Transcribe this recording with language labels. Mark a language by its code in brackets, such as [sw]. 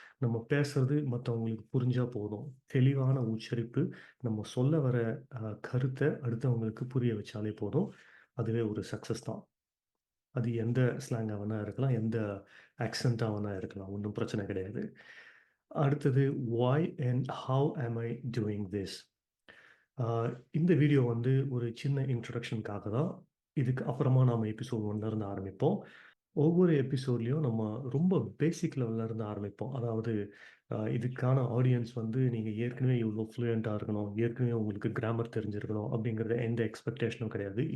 [ta] நம்ம பேசுறது மற்றவங்களுக்கு புரிஞ்சால் போதும். தெளிவான உச்சரிப்பு, நம்ம சொல்ல வர கருத்தை அடுத்தவங்களுக்கு புரிய வச்சாலே போதும். அதுவே ஒரு சக்ஸஸ் தான். அது எந்த ஸ்லாங்காக வேணா இருக்கலாம், எந்த ஆக்சென்ட்டாக வேணா இருக்கலாம், ஒன்றும் பிரச்சனை கிடையாது. [en] அடுத்தது why and how am I doing this? [ta] இந்த வீடியோ வந்து ஒரு சின்ன இன்ட்ரடக்ஷனுக்காக தான். இதுக்கு அப்புறமா நாம் எபிசோட் 1 இருந்து ஆரம்பிப்போம். ஒவ்வொரு எபிசோட்லேயும் நம்ம ரொம்ப பேசிக் லெவலில் இருந்து ஆரம்பிப்போம். அதாவது இதுக்கான ஆடியன்ஸ் வந்து நீங்கள் ஏற்கனவே இவ்வளோ ஃப்ளூயண்ட்டாக இருக்கணும், ஏற்கனவே உங்களுக்கு கிராமர் தெரிஞ்சிருக்கணும் அப்படிங்கிறத எந்த எக்ஸ்பெக்டேஷனும் கிடையாது.